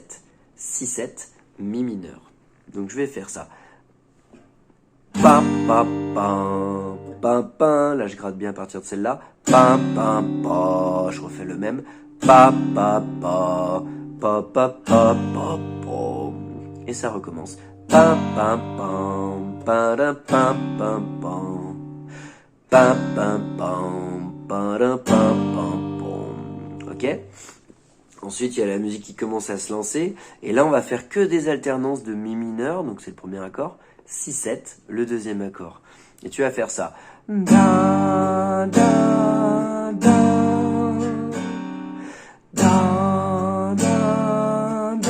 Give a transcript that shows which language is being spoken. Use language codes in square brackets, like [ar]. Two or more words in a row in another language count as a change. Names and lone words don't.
[fr] 6-7, Mi mineur. Donc, je vais faire ça. Pa, pa, pa, pa, pa. Là, je gratte bien à partir de celle-là. Pa, pa, pa. Je refais le même. Pa, pa, pa. Pa, pa, pa, pa, pa. Et ça recommence. Pa, pa, pa. Pa, da, pa, pa, pa. Pa, pa, pa. Pa, da, pa, pa, pa. Ok ? Ensuite, il y a la musique qui commence à se lancer. Et là, on va faire que des alternances de Mi mineur. Donc, c'est le premier accord. 6-7, le 2e accord. Et tu vas faire ça. Da, da, da. Da, da, da.